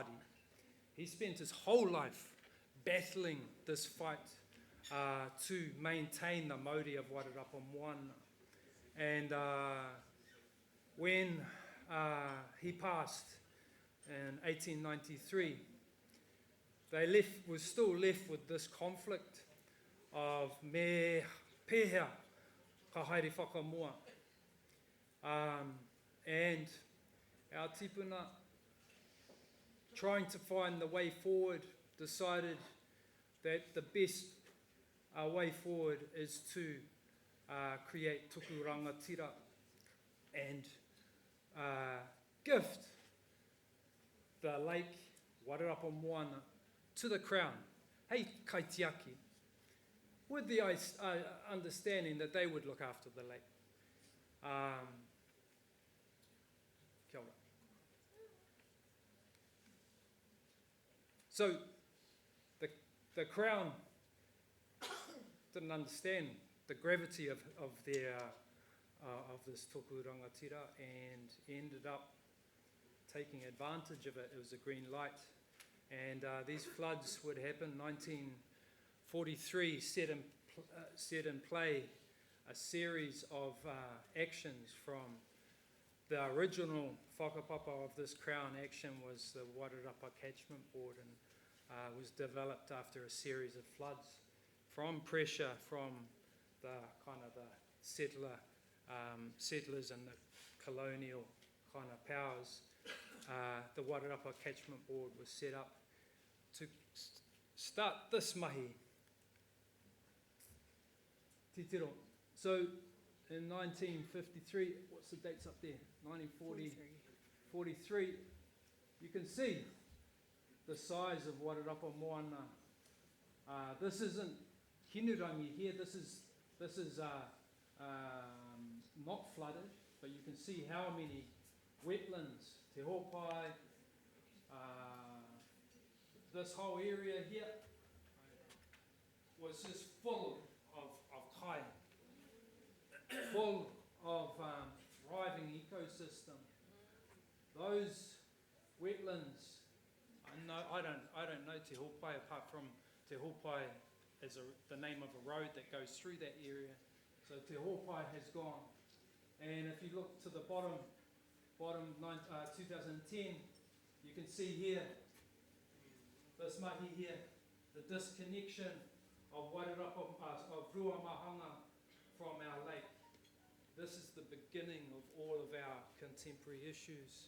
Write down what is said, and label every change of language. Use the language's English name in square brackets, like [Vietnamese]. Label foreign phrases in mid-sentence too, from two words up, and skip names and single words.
[English] He spent his whole life battling this fight to maintain the mauri of Wairarapa Moana. And when he passed in 1893, they were still left with this conflict of [Māori] me pēhea ka haere whakamoa. [English] And our tipuna, trying to find the way forward, decided that the best way forward is to create [Māori] tuku rangatira [English] and gift the lake Wairarapa Moana to the Crown, [Māori] hei kaitiaki, [English] with the understanding that they would look after the lake. [Māori] Kia ora. [English] So the Crown didn't understand the gravity of this [Māori] tuku rangatira [English] and ended up taking advantage of it. It was a green light, and these floods would happen. 1943 set in play a series of actions from the original whakapapa of this Crown action was the Wairarapa Catchment Board, and was developed after a series of floods from pressure from the kind of the settlers and the colonial kind of powers, the Wairarapa Catchment Board was set up to start this mahi. Titiro. So in 1953, what's the dates up there? 1943. You can see the size of Wairarapa Moana. This isn't Hinurangi here. This is not flooded, but you can see how many wetlands, te hopai, this whole area here was just full of kai, full of thriving ecosystem. Those wetlands, I don't know te hopai apart from te hopai is the name of a road that goes through that area. So te hopai has gone. And if you look to the bottom 2010, you can see here, this mahi here, the disconnection of Wairarapa, of Ruamahanga from our lake. This is the beginning of all of our contemporary issues.